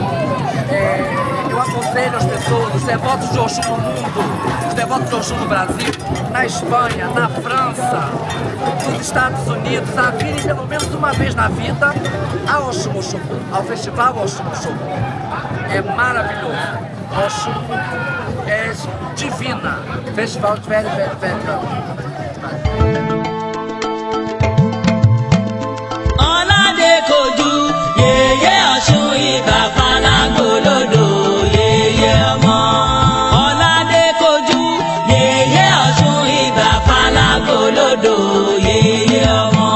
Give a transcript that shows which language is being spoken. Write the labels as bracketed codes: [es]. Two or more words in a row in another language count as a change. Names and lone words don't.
[pt] Eu aconselho as pessoas, os devotos de Osun no mundo, os devotos de Osun no Brasil, na Espanha, na França, nos Estados Unidos, a virem pelo menos uma vez na vida a Osun-Osogbo, ao Festival Osun-Osogbo. É maravilhoso. Osun é divina. Festival de velho. [yo] Ọládékojú yèyé Ọ̀ṣun ìbà falágbolódò yèyé ọmọ. Ọládékojú yèyé Ọ̀ṣun ìbà falágbolódò yèyé ọmọ.